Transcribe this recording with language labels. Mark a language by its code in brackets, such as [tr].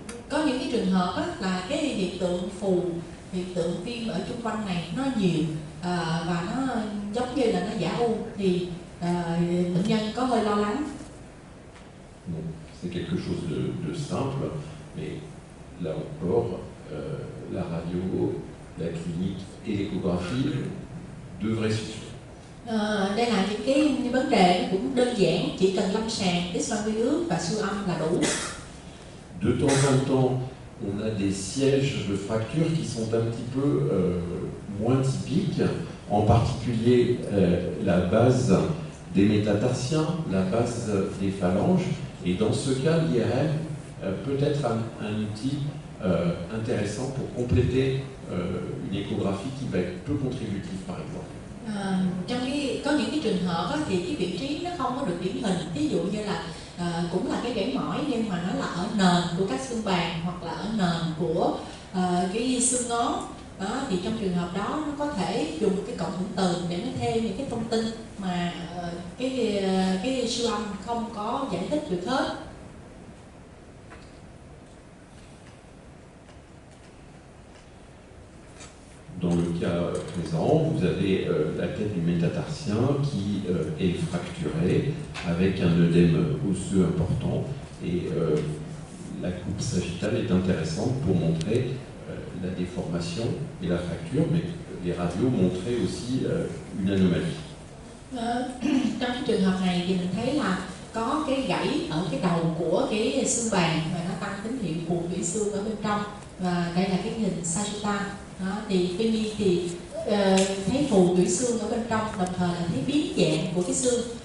[vi] Có những cái trường hợp á, là cái hiện tượng phù, hiện tượng viêm ở chung quanh này nó nhiều và nó giống như là nó giả u thì bệnh nhân có hơi lo lắng. [fr] Bon, c'est quelque chose de simple, mais là encore, la radio, la clinique et l'échographie devraient suffire. [vi] Đây là những cái vấn đề nó cũng đơn giản, chỉ cần lâm sàng, X-quang vi ước và siêu âm là đủ. [fr] De temps en temps, on a des sièges de fracture qui sont un petit peu moins typiques, en particulier la base des métatarsiens, la base des phalanges. Et dans ce cas, l'IRM peut être un outil intéressant pour compléter une échographie qui va être peu contributive, par exemple. [vi] Có những cái trường hợp á, thì cái vị trí nó không có được điển hình, ví dụ như là cũng là cái gãy mỏi nhưng mà nó là ở nền của các xương bàn hoặc là ở nền của cái xương ngón. Đó, thì trong trường hợp đó nó có thể dùng cái cộng hưởng từ để nó thêm những cái thông tin mà cái siêu âm không có giải thích được hết. [fr] Dans le cas présent, vous avez la tête du métatarsien qui est fracturée avec un œdème osseux important et la coupe sagittale est intéressante pour montrer la déformation et la fracture, mais les radios montraient aussi une anomalie. [vi] Trong cái trường hợp này thì mình thấy là có cái gãy ở cái đầu của cái xương bàn và nó tăng tín hiệu phù tủy xương ở bên trong, và đây là cái hình sagittal. Đó, thì tuy nhiên thì thấy phù tủy xương ở bên trong, đồng thời là thấy biến dạng của cái xương.